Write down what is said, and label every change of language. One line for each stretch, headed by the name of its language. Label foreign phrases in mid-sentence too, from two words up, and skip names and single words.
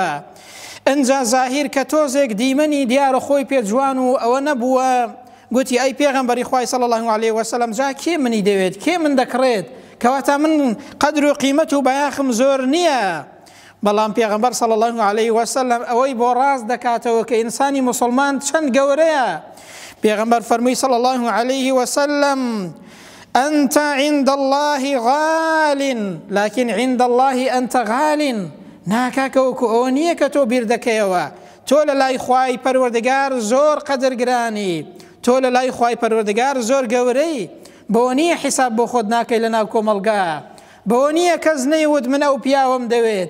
Central Kurdish: ئەنجا زاهیر کە تۆزێک دیمەنی دیارە خۆی پێ جوان و ئەوە نەبووە، گوتی ئەی پێغەمبەری خوای
Arabic: صلی الله علیه وسلم،
Central Kurdish: جا کێ منی دەوێت، کێ من دەکڕێت، کەواتە من قەدر و قیمەت و بەیاخم زۆر نییە. بەڵام پێغەمبەر
Arabic: صلی الله علیه وسلم
Central Kurdish: ئەوەی بۆ ڕاست دەکاتەوە کە ئینسانی موسڵمان چەند گەورەیە. پێغەمبەر فەرمووی
Arabic: صلی الله علیه وسلم أنت عند الله غال لكن عند الله أنت غال.
Central Kurdish: ناکاکە وەکو ئەوە نییە کە تۆ بیر دەکەیەوە، تۆ لە لای خوای پەروەردگار زۆر قەدرگرانی، تۆ لە لای خوای پەروەردگار زۆر گەورەی. بۆ نییە حیساب بۆ خۆت ناکەی لە ناو کۆمەڵگا، بۆ نییە کەس نەیوت من ئەو پیاوەم دەوێت.